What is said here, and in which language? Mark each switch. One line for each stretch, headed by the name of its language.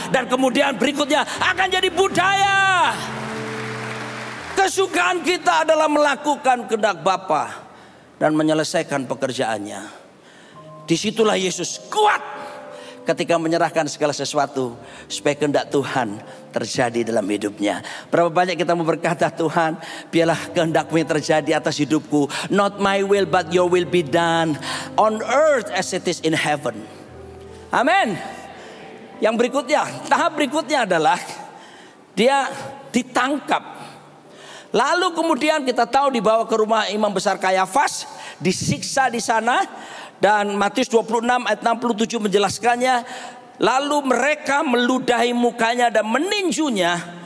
Indonesian: Dan kemudian berikutnya akan jadi budaya. Kesukaan kita adalah melakukan kehendak Bapa dan menyelesaikan pekerjaannya. Disitulah Yesus kuat ketika menyerahkan segala sesuatu supaya kehendak Tuhan terjadi dalam hidupnya. Berapa banyak kita mau berkata, Tuhan, biarlah kehendak-Mu yang terjadi atas hidupku.
English: Not my will but your will be done on earth as it is in heaven.
Indonesian: Amin. Yang berikutnya, tahap berikutnya adalah dia ditangkap. Lalu kemudian kita tahu dibawa ke rumah imam besar Kayafas, disiksa di sana. Dan Matius 26 ayat 67 menjelaskannya. Lalu mereka meludahi mukanya dan meninjunya.